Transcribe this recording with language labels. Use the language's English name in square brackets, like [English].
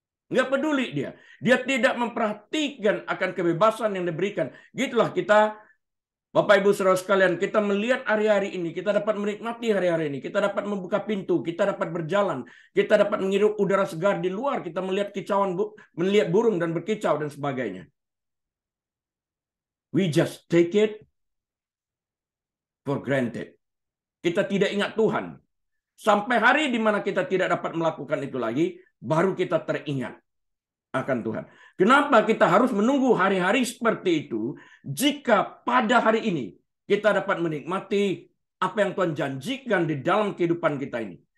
[Indonesian] Nggak peduli dia. Dia tidak memperhatikan akan kebebasan yang diberikan. Gitulah kita, Bapak Ibu Saudara sekalian, kita melihat hari-hari ini, kita dapat menikmati hari-hari ini, kita dapat membuka pintu, kita dapat berjalan, kita dapat menghirup udara segar di luar, kita melihat kicauan, melihat burung dan berkicau dan sebagainya. [English] We just take it for granted. [Indonesian] Kita tidak ingat Tuhan. Sampai hari di mana kita tidak dapat melakukan itu lagi, baru kita teringat akan Tuhan. Kenapa kita harus menunggu hari-hari seperti itu jika pada hari ini kita dapat menikmati apa yang Tuhan janjikan di dalam kehidupan kita ini.